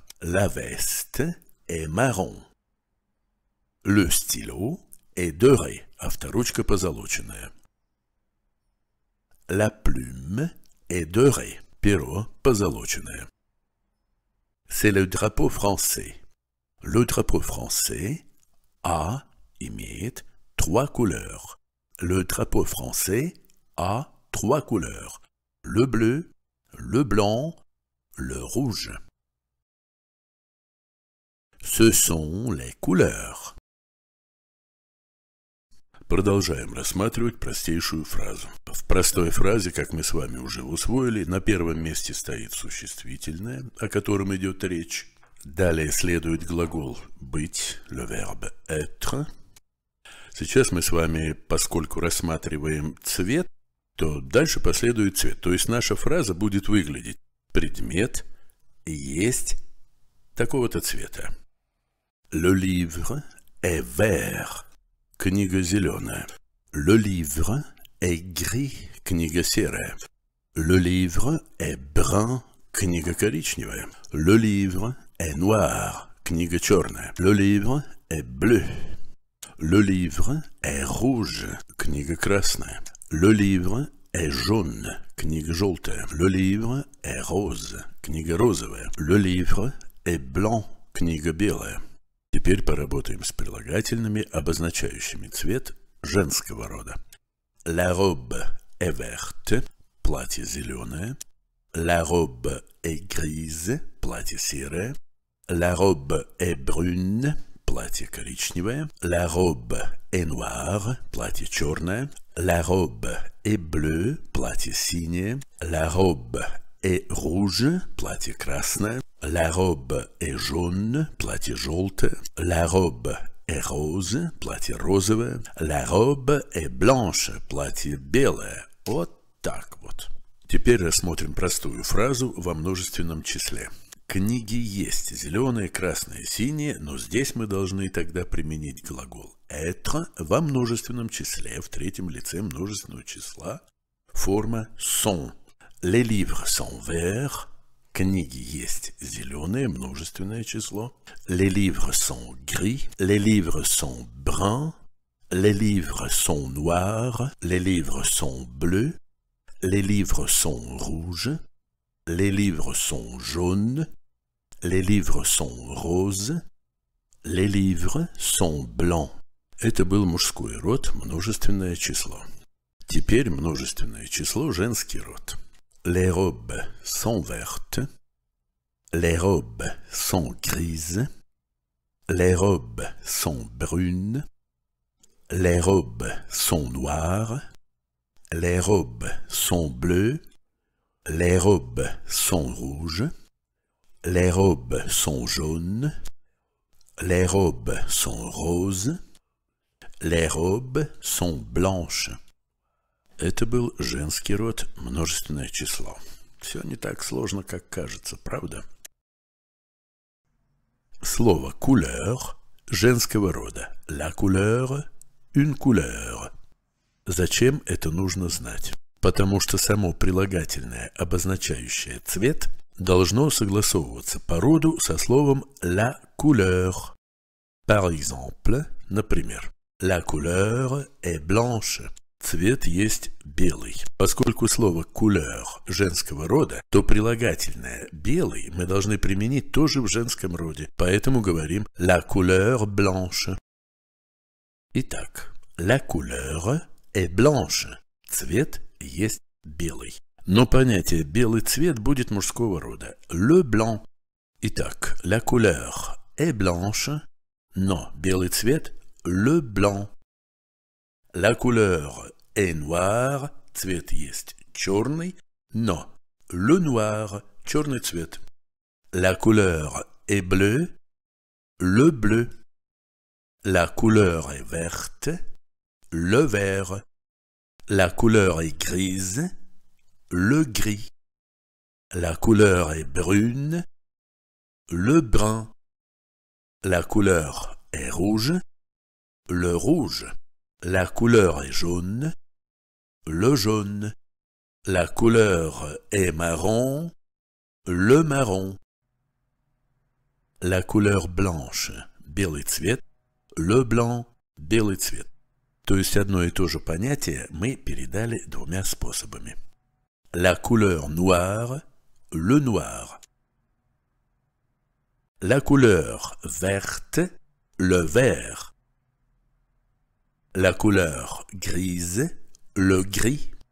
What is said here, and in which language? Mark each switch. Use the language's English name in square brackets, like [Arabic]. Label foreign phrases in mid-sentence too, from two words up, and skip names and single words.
[French] La veste est marron. Le stylo est doré. [Russian] Авторучка позолоченная. [French] La plume est dorée. [Russian] Перо позолоченное. [French] C'est le drapeau français. Le drapeau français a имеет 3 couleurs. Le drapeau français a 3 couleurs. Le bleu, le blanc, le rouge. Ce sont les couleurs. [Russian] Продолжаем рассматривать простейшую фразу. В простой фразе, как мы с вами уже усвоили, на первом месте стоит существительное, о котором идет речь. Далее следует глагол «быть», [French] le verbe «être». [Russian] Сейчас мы с вами, поскольку рассматриваем цвет, то дальше последует цвет. То есть наша фраза будет выглядеть: предмет есть такого-то цвета. [French] Le livre est vert. [Russian] Книга зеленая. [French] Le livre est gris. [Russian] Книга серая. [French] Le livre est brun. [Russian] Книга коричневая. [French] Le livre est noir. [Russian] Книга черная. [French] Le livre est bleu. Le livre est rouge. [Russian] Книга красная. [French] Le livre est jaune. [Russian] Книга желтая. [French] Le livre est rose. [Russian] Книга розовая. [French] Le livre est blanc. [Russian] Книга белая. Теперь поработаем с прилагательными, обозначающими цвет женского рода. [French] La robe est verte. [Russian] Платье зеленое. [French] La robe est grise. [Russian] Платье серое. [French] La robe est brune. [Russian] Платье коричневое. [French] La robe est noire. [Russian] Платье черное. [French] La robe est bleue. [Russian] Платье синее. [French] La robe est rouge. [Russian] Платье красное. [French] La robe est jaune. [Russian] Платье желтое. [French] La robe est rose. [Russian] Платье розовое. [French] La robe est blanche. [Russian] Платье белое. Вот так вот. Теперь рассмотрим простую фразу во множественном числе. Книги есть зеленые, красные, синие, но здесь мы должны тогда применить глагол être во множественном числе, в третьем лице множественного числа, форма sont. [French] Les livres sont verts. [Russian] Книги есть зеленые, множественное число. [French] Les livres sont gris. Les livres sont bruns. Les livres sont noirs. Les livres sont bleus. Les livres sont rouges. Les livres sont jaunes. Les livres sont roses. Les livres sont blancs. [Russian] Это был мужской род, множественное число. Теперь множественное число, женский род. [French] Les robes sont vertes. Les robes sont grises. Les robes sont brunes. Les robes sont noires. Les robes sont bleues. Les robes sont rouges. Les robes sont jaunes. Les robes sont roses. Les robes sont blanches. [Russian] Это был женский род, множественное число. Все не так сложно, как кажется, правда? Слово couleur женского рода. [French] La couleur, une couleur. [Russian] Зачем это нужно знать? Потому что само прилагательное, обозначающее цвет, должно согласовываться по роду со словом [French] la couleur. Par exemple, например, la couleur est blanche. [Russian] Цвет есть белый. Поскольку слово couleur женского рода, то прилагательное белый мы должны применить тоже в женском роде. Поэтому говорим [French] la couleur blanche. Итак, la couleur est blanche. [Russian] Цвет есть белый. Но понятие белый цвет будет мужского рода. [French] Le blanc. Итак, la couleur est blanche. [Russian] Но белый цвет [French] le blanc. La couleur est noire, [Russian] цвет есть черный, но [French] le noir, [Russian] черный цвет. [French] La couleur est bleue, le bleu. La couleur est verte, le vert. La couleur est grise, le gris. La couleur est brune, le brun. La couleur est rouge, le rouge. La couleur est jaune, le jaune. La couleur est marron, le marron. La couleur blanche, [Russian] белый цвет, [French] le blanc, [Russian] белый цвет. То есть одно и то же понятие мы передали двумя способами. [French] La couleur noire, le noir. La couleur verte, le vert. La couleur grise, le gris.